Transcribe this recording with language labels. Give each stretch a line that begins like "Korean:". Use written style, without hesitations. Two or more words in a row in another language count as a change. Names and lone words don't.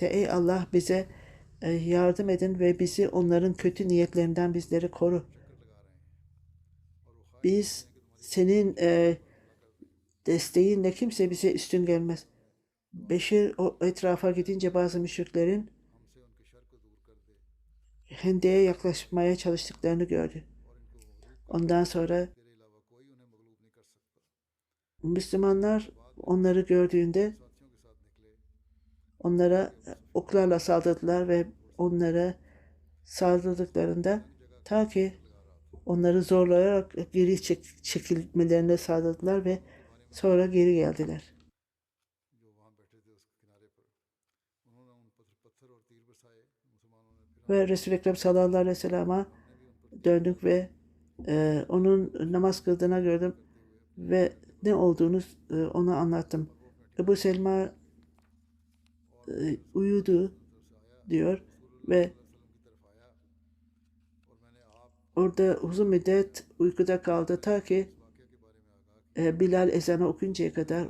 Turkish: Ey Allah bize yardım edin ve bizi onların kötü niyetlerinden bizleri koru. Biz senin desteğinle kimse bize üstün gelmez. Beşir o etrafa gidince bazı müşriklerin
Hindi: हमसे उनके शर को दूर कर दे
Turkish: Hende'ye yaklaşmaya çalıştıklarını gördü.
Hindi: और इनको मगलूब कर
Turkish: Ondan sonra
Hindi: तेरे अलावा कोई उन्हें मगलूब नहीं कर सकता।
Turkish: Müslümanlar onları gördüğünde
Hindi: साथियों के साथ निकले
Turkish: onlara oklarla saldırdılar ve onlara saldırdıklarında ta ki onları zorlayarak geri çekilmelerine sağladılar ve sonra geri geldiler.
Hindi: जो वहाँ बैठे थे उस किनारे पर उन्होंने उन पर पत्थर और तीर बरसाए मुसलमानों ने फिर
Turkish: Ve Resul-i Ekrem
Arabic: صلى الله عليه وسلم'e
Turkish: döndük ve onun namaz kıldığına gördüm ve ne olduğunu ona anlattım. Ebu Selma uyudu diyor ve orada uzun müddet uykuda kaldı ta ki Bilal ezanı okuncaya kadar.